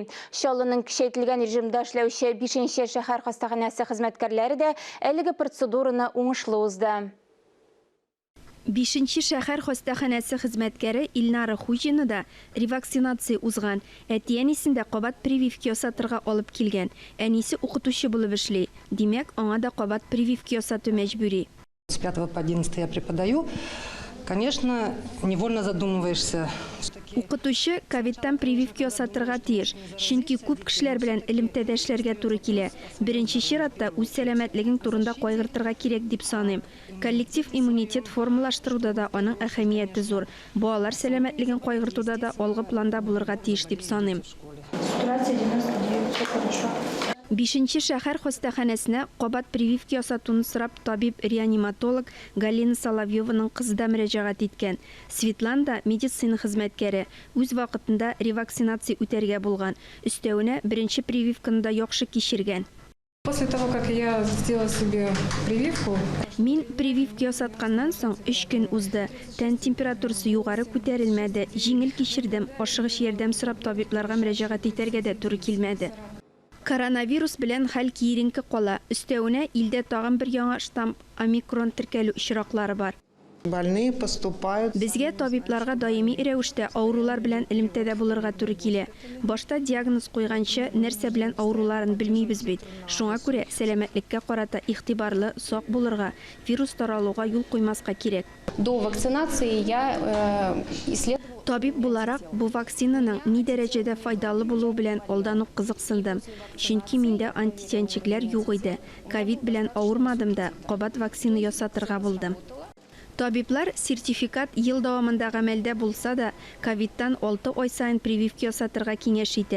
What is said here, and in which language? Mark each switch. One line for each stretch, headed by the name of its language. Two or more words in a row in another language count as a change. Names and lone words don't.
Tatar: Чаллының кичәйтелгән режимда эшләүче 5-нче шәһәр хастаханәсе хезмәткәрләре дә әлеге процедураны уңышлы узды. 5-нче шәһәр хастаханәсе хезмәткәре Илнара Хуҗина да ревакцинация узган. Әтиәнисендә кабат прививка ясатырга алып килгән. Әнисе укытучы булып эшли. Димәк, аңа да кабат прививка ясату мәҗбүри.
Russian: С 5 по 11 я преподаю. Конечно, невольно задумываешься.
Tatar: Укытучы ковидтан прививка ясатырга тиеш, чөнки күп кешеләр белән элемтәдә эшләргә туры килә. Беренче чиратта үз сәламәтлегең турында кайгыртырга кирәк дип саныйм. Коллектив иммунитет формалаштыруда да аның әһәмияте зур. Балалар сәламәтлеген кайгыртуда да алгы планда булырга тиеш дип саныйм. 5-нче шәһәр хастаханәсенә кабат прививка ясатуны сорап табиб-реаниматолог Галина Соловьеваның кызы да мөрәҗәгать иткән. Светлана медицина хезмәткәре үз вакытында ревакцинация үтәргә булган. Өстәвенә беренче прививканы да яхшы кичергән.
Russian: После того, как я сделала себе прививку,
Tatar: Мин прививка ясатканнан соң 3 көн узды. Тән температурасы югары күтәрелмәде. Җиңел кичердем. Ашыгыч ярдәм сорап табибларга мөрәҗәгать итәргә дә туры килмәде. Коронавирус белән хәл киеренке кала. Өстәвенә илдә тагын бер яңа штамм омикрон теркәлү очраклары бар.
Russian: Больные поступают.
Tatar: Безгә табибларга даими рәвештә авырулар белән элемтәдә булырга туры килә. Башта диагноз куйганчы нәрсә белән авыруларын белмибез бит. Шуңа күрә сәламәтлеккә карата игътибарлы, сак булырга, вирус таралуга юл куймаска кирәк.
Russian: До вакцинации я исследовала.
Tatar: Табиб буларак бу вакцинаның ни дәрәҗәдә файдалы булуы белән алдан ук кызыксындым. Чөнки миндә антитәнчекләр юк иде. Ковид белән авырмадым да, кабат вакцина ясатырга булдым. Табиблар сертификат ел дәвамында гамәлдә булса да, ковидтан 6 ай сайын прививка ясатырга киңәш итә.